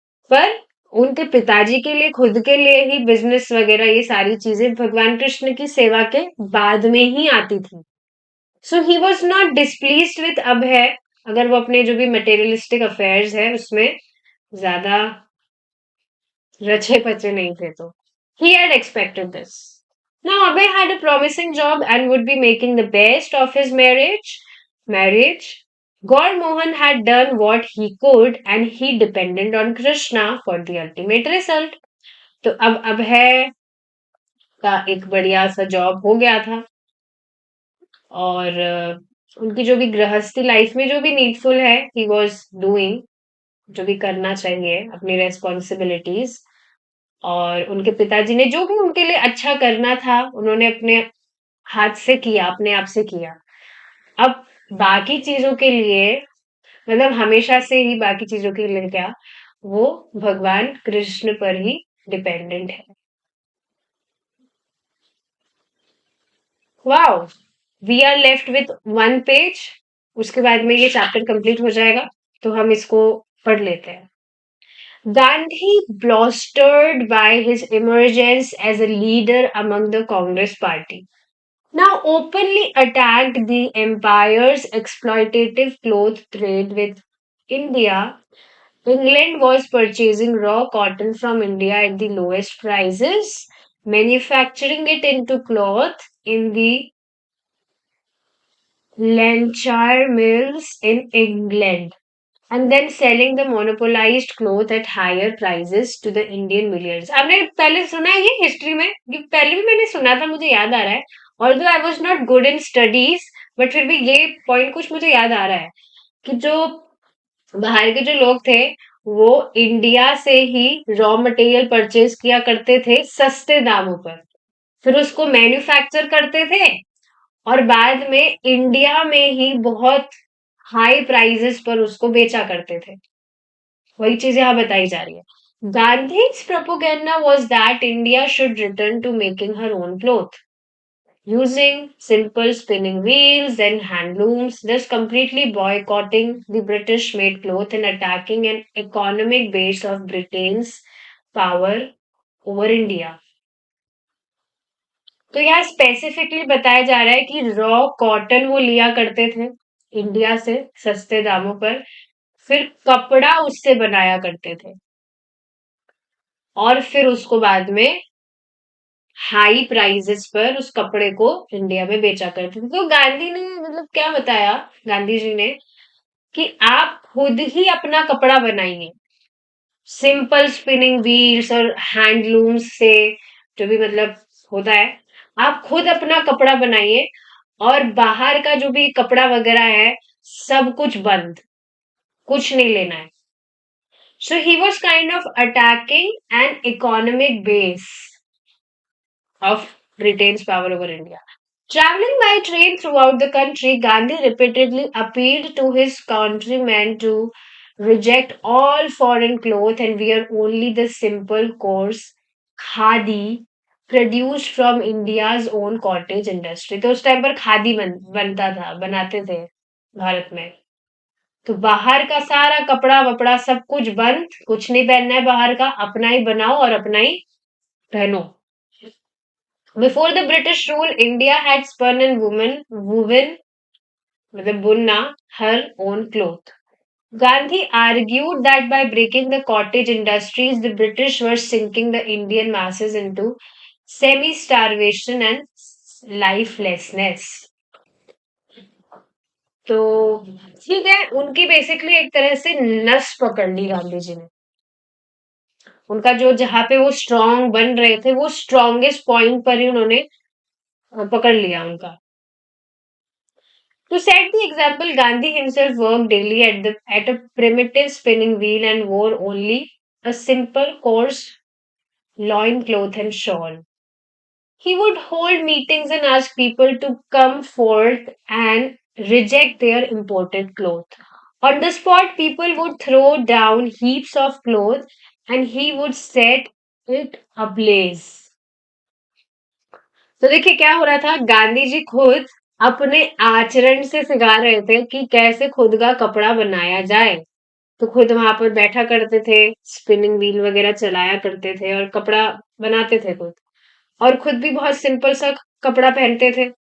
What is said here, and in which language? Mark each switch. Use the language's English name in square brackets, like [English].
[Hindi] पर उनके पिताजी के लिए, खुद के लिए ही बिजनेस वगैरह ये सारी चीजें भगवान कृष्ण की सेवा के बाद में ही आती थी। [English] so he was not displeased with [Hindi] अभय, अगर वो अपने जो भी मटेरियलिस्टिक अफेयर्स है उसमें ज्यादा रचे पचे नहीं थे तो। [English] He had expected this. Now Abhay had a promising job and would be making the best of his marriage. Gaur Mohan had done what he could and he depended on Krishna for the ultimate result. [Hindi] तो अब है का एक बढ़िया सा job हो गया था, और उनकी जो भी गृहस्थी लाइफ में जो भी नीडफुल है [English] he was doing, [Hindi] जो भी करना चाहिए अपनी रेस्पॉन्सिबिलिटीज, और उनके पिताजी ने जो भी उनके लिए अच्छा करना था उन्होंने अपने हाथ से किया, अपने आप से किया। अब बाकी चीजों के लिए, मतलब हमेशा से ही बाकी चीजों के लिए क्या, वो भगवान कृष्ण पर ही डिपेंडेंट है। [English] Wow, we are left with one page. [Hindi] उसके बाद में ये चैप्टर कंप्लीट हो जाएगा, तो हम इसको पढ़ लेते हैं। [English] Gandhi blustered by his emergence as a leader among the Congress party. Now openly attacked the empire's exploitative cloth trade with India. England was purchasing raw cotton from India at the lowest prices, manufacturing it into cloth in the Lancashire mills in England, and then selling the monopolized cloth at higher prices to the Indian millions. [Hindi] आपने पहले सुना है ये history में? ये पहले भी मैंने सुना था, मुझे याद आ रहा है। [English] Although I was not good in studies, but [Hindi] फिर भी ये पॉइंट कुछ मुझे याद आ रहा है कि जो बाहर के जो लोग थे वो इंडिया से ही रॉ मटेरियल परचेज किया करते थे सस्ते दामों पर, फिर उसको मैन्युफैक्चर करते थे, और बाद में इंडिया में ही बहुत हाई प्राइसेस पर उसको बेचा करते थे। वही चीज यहाँ बताई जा रही है। [English] Gandhi's propaganda was that India should return to making her own cloth, using simple spinning wheels and handlooms, thus completely boycotting the British made cloth and attacking an economic base of Britain's power over India. [Hindi] तो यहाँ specifically बताया जा रहा है कि raw cotton वो लिया करते थे इंडिया से सस्ते दामों पर, फिर कपड़ा उससे बनाया करते थे, और फिर उसको बाद में हाई प्राइसेस पर उस कपड़े को इंडिया में बेचा करते थे। तो गांधी ने मतलब क्या बताया, गांधी जी ने, कि आप खुद ही अपना कपड़ा बनाइए, सिंपल स्पिनिंग व्हील्स और हैंडलूम्स से, जो भी मतलब होता है, आप खुद अपना कपड़ा बनाइए, और बाहर का जो भी कपड़ा वगैरह है सब कुछ बंद, कुछ नहीं लेना है। [English] So he was kind of attacking an economic base of Britain's power over India. Traveling by train throughout the country, Gandhi repeatedly appealed to his countrymen to reject all foreign cloth and wear only the simple, coarse khadi produced from India's own cottage industry. [Hindi] तो उस time पर खादी बनता था, बनाते थे भारत में। तो बाहर का सारा कपड़ा वपड़ा सब कुछ बंद, कुछ नहीं पहनना है बाहर का, अपना ही बनाओ और अपना ही पहनो। [English] Before the British rule, India had spun and woven, [Hindi] मतलब बुनना, [English] her own cloth. Gandhi argued that by breaking the cottage industries, the British were sinking the Indian masses into semi-starvation and lifelessness. [Hindi] तो ठीक है, उनकी basically एक तरह से नस पकड़ ली गांधी जी ने। उनका जो जहां पे वो स्ट्रांग बन रहे थे वो स्ट्रॉन्गेस्ट पॉइंट पर ही उन्होंने पकड़ लिया उनका। [English] To set the example, Gandhi himself worked daily at a primitive spinning wheel and wore only a simple coarse loin cloth and shawl. He would hold meetings and ask people to come forth and reject their imported cloth. On the spot, people would throw down heaps of cloth and he would set it ablaze. [Hindi] तो देखिए क्या हो रहा था, गांधी जी खुद अपने आचरण से सिखा रहे थे कि कैसे खुद का कपड़ा बनाया जाए। तो खुद वहां पर बैठा करते थे, स्पिनिंग व्हील वगैरह चलाया करते थे और कपड़ा बनाते थे खुद, और खुद भी बहुत सिंपल सा कपड़ा पहनते थे।